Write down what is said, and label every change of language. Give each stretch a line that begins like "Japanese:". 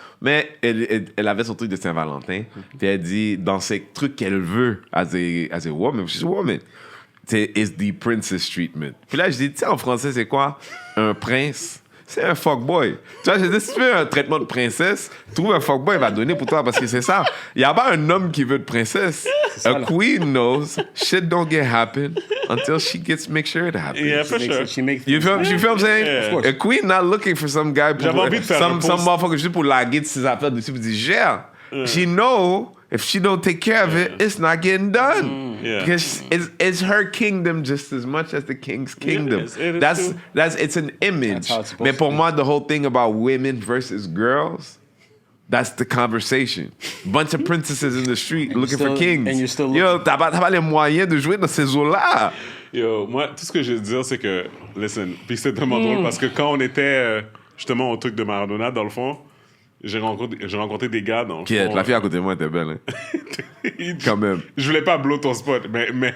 French: Mais elle avait son truc de Saint-Valentin. Puis elle dit, dans ces trucs qu'elle veut,
English: as a woman, she's a woman,
French: c'est
English: the princess treatment.
French: Puis là, je dis, tu sais, en français, c'est quoi? Un prince. C'est un fuckboy. Tu vois, je dis, si tu veux un traitement de princesse, trouve un fuckboy, il va donner pour toi, parce que c'est ça. Il n'y a pas un homme qui veut de princesse.
English: A queen knows shit don't get happen until she make sure it happens. Yeah, for sure. You feel what I'm saying? Yeah. A queen not looking for some guy pour...
French: J'avais envie de faire
English: some motherfucker
French: juste pour laguer de ses affaires dessus, pour dire, gère.
English: She know if she don't take care of it, it's not getting done. Because it's her kingdom just as much as the king's kingdom. It's an image.
French: Mais pour moi,
English: the whole thing about women versus girls, that's the conversation. Bunch of princesses in the street looking for kings. And you're still looking.
French: Yo, t'as pas les moyens de jouer dans ces eaux-là. Yo, moi, tout ce que je veux dire, c'est que, listen, puis c'est tellement drôle parce que quand on était justement au truc de Maradona, dans le fond, j'ai rencontré des gars dans le fond. La fille à côté de moi était belle, hein. Quand même. Je voulais pas blow ton spot, mais